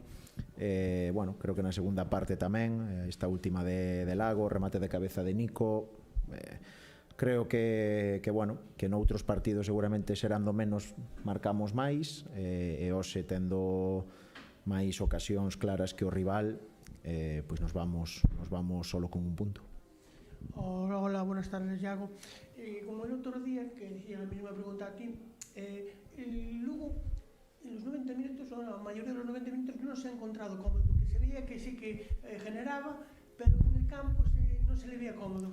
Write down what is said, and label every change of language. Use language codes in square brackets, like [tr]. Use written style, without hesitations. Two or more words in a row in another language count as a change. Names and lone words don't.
[gl] Bueno, creo que na segunda parte tamén, esta última de Lago, remate de cabeza de Nico. Creo que noutros partidos seguramente serando menos marcamos máis, e hoxe tendo máis ocasións claras que o rival, pois nos vamos solo con un punto. [es] Hola, buenas tardes, Iago. Como el outro día, que decía [gl] a mesma pregunta a ti, [es] el Lugo en los 90 minutos, o a mayoría de los 90 minutos, non se ha encontrado cómodo, porque se veía que sí que generaba, pero en el campo non se le veía cómodo.